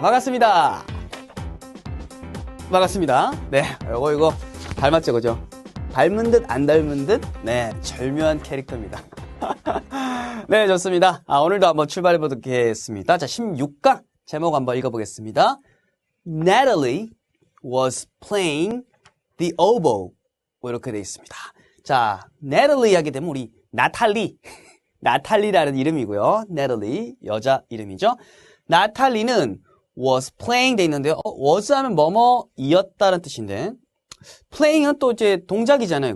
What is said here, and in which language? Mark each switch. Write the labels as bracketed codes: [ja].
[ko] 반갑습니다. 반갑습니다. 네, 이거 닮았죠, 그죠? 닮은 듯 안 닮은 듯? 네, 절묘한 캐릭터입니다. 네, 좋습니다. 오늘도 한번 출발해 보겠습니다. 자, 16강 제목 한번 읽어보겠습니다. [en] Natalie was playing the oboe. [ko] 이렇게 되어 있습니다. 자, Natalie 하게 되면 우리 나탈리라는 이름이고요. Natalie, 여자 이름이죠. 나탈리는 was playing 돼 있는데요. was 하면 뭐뭐이었다는 뜻인데, playing은 또 이제 동작이잖아요.